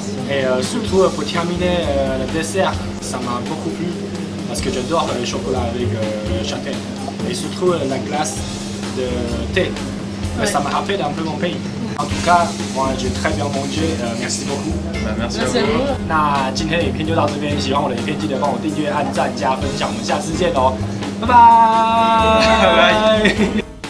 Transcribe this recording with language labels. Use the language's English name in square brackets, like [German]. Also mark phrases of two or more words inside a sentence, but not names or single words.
[French] Et surtout pour terminer le dessert, ça m'a beaucoup plu parce que j'adore le chocolat avec le châtaigne. Et surtout la glace de thé. Ouais. Ça me rappelle un peu mon pays. En tout cas, moi j'ai très bien mangé, merci beaucoup。 merci à vous。 [Chinese] 那今天的影片就到这边，喜欢我的影片记得帮我订阅、按赞、加分享，我们下次见喽，拜拜。